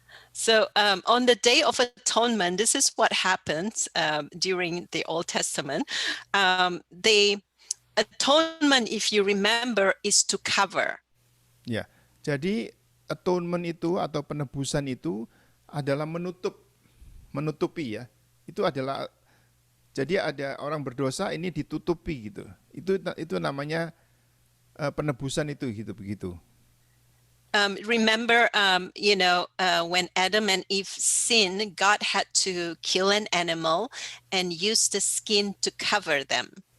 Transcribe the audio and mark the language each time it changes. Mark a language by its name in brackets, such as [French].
[English] So on the Day of Atonement, this is what happens during the Old Testament. The atonement, if you remember, is to cover. [Indonesian] Ya. Jadi atonement itu atau penebusan itu adalah menutupi ya. Itu adalah, jadi ada orang berdosa ini ditutupi gitu. Itu namanya penebusan itu gitu begitu. [English] Remember, when Adam and Eve sinned, God had to kill an animal and use the skin to cover them.